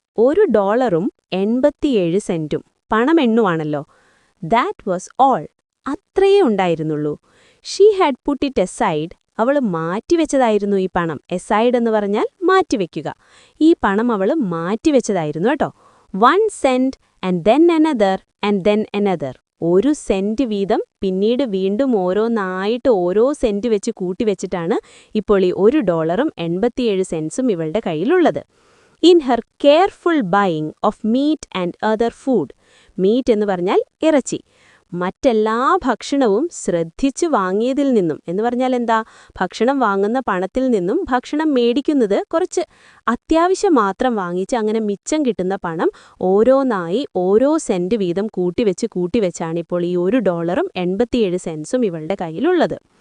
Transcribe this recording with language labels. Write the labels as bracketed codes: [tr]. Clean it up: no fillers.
[ml] $1 87 പണം എണ്ണുവാണല്ലോ. [en] That was all. [ml] അത്രയേ ഉണ്ടായിരുന്നുള്ളൂ. [en] She had put it aside. [ml] അവൾ മാറ്റിവെച്ചതായിരുന്നു ഈ പണം. എസൈഡ് എന്ന് പറഞ്ഞാൽ മാറ്റിവെക്കുക. ഈ പണം അവൾ മാറ്റിവെച്ചതായിരുന്നു കേട്ടോ. [en] 1 cent and then another and then another. [ml] 1 saint വീതം പിന്നീട് വീണ്ടും ഓരോന്നായിട്ട് ഓരോ സെന്റ് വെച്ച് കൂട്ടിവെച്ചിട്ടാണ് ഇപ്പോൾ ഈ $1.87 ഇവളുടെ കയ്യിലുള്ളത്. [en] In her careful buying of meat and other food. [ml] Meet എന്ന് പറഞ്ഞാൽ ഇറച്ചി. മറ്റെല്ലാ ഭക്ഷണവും ശ്രദ്ധിച്ചു വാങ്ങിയതിൽ നിന്നും എന്ന് പറഞ്ഞാൽ എന്താ, ഭക്ഷണം വാങ്ങുന്ന പണത്തിൽ നിന്നും ഭക്ഷണം മേടിക്കുന്നത് കുറച്ച് അത്യാവശ്യം മാത്രം വാങ്ങിച്ച് അങ്ങനെ മിച്ചം കിട്ടുന്ന പണം ഓരോന്നായി ഓരോ സെന്റ് വീതം കൂട്ടിവെച്ചാണ് ഇപ്പോൾ ഈ $1.87 ഇവളുടെ കയ്യിലുള്ളത്.